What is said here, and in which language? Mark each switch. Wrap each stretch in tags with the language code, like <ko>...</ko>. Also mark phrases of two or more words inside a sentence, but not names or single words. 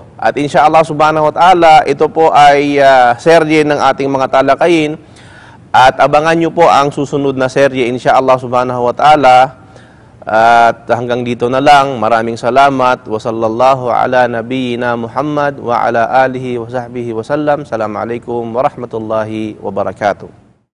<ar>At إن شاء الله سبحانه وتعالى,</ar> <tl>ito po ay serye ng ating mga talakayin. At abangan nyo po ang susunod na serye</tl> <ar>إن شاء الله سبحانه وتعالى.</ar> <tl>At hanggang dito na lang. Maraming salamat.</tl> <ar>وصلى الله على نبينا محمد وعلى آله وصحبه وسلم. السلام عليكم ورحمة الله وبركاته.</ar>